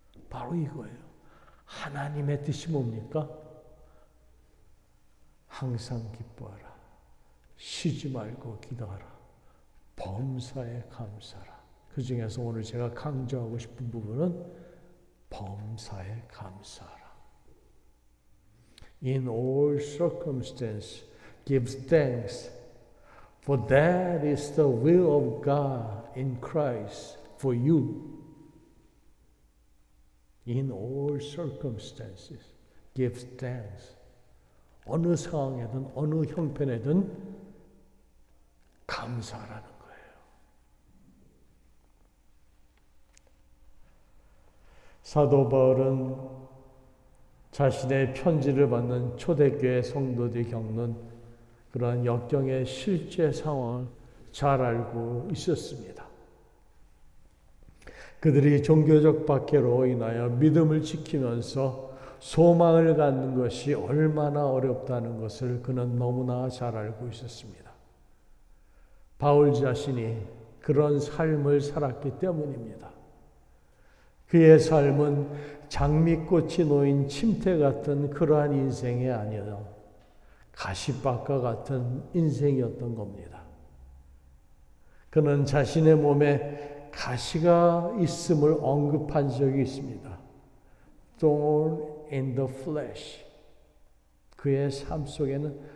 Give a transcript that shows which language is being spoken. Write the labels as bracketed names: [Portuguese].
[Korean] 바로 이거예요. 하나님의 뜻이 뭡니까? 항상 기뻐하라. 쉬지 말고 기도하라. 범사에 감사하라. 그 중에서 오늘 제가 강조하고 싶은 부분은 범사에 감사하라. [English] In all circumstances, give thanks, for that is the will of God in Christ for you. In all circumstances, give thanks. [Korean] 어느 상황에든 어느 형편에든 감사하라는 거예요. 사도 바울은 자신의 편지를 받는 초대교회 성도들이 겪는 그러한 역경의 실제 상황을 잘 알고 있었습니다. 그들이 종교적 박해로 인하여 믿음을 지키면서 소망을 갖는 것이 얼마나 어렵다는 것을 그는 너무나 잘 알고 있었습니다. 바울 자신이 그런 삶을 살았기 때문입니다. 그의 삶은 장미꽃이 놓인 침대 같은 그러한 인생이 아니라 가시밭과 같은 인생이었던 겁니다. 그는 자신의 몸에 가시가 있음을 언급한 적이 있습니다. [English] Thorn in the flesh. [Korean] 그의 삶 속에는